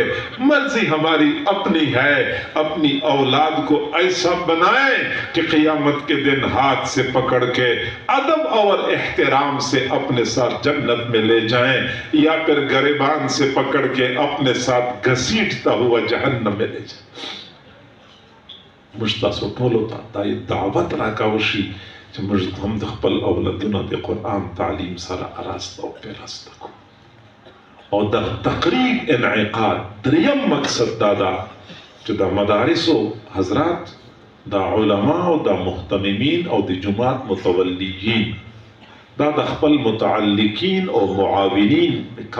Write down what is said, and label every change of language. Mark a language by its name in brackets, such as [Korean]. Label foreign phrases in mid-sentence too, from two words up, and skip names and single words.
[Urdu] مرضی ہماری اپنی ہے، اپنی اولاد کو ایسا بنائیں کہ قیامت کے دن ہاتھ سے پکڑ کے ادب اور احترام سے اپنے ساتھ جنت میں لے جائیں، یا پھر گریبان سے پکڑ کے اپنے ساتھ گھسیٹتا ہوا جہنم میں لے جائیں۔ [Pashto] مجھ تاسو ټولو ته دا دعوت راکوشي چې موږ هم د خپل اولادونو د قرآن تعلیم سره آراسته او پیراسته کړو. او د تقریب انعقاد دریم مقصد دا ده چې د مدارسو حضرات، دا علماء او دا محتممین او د جماعت متولیین، دا د خپل متعلقین او معاونین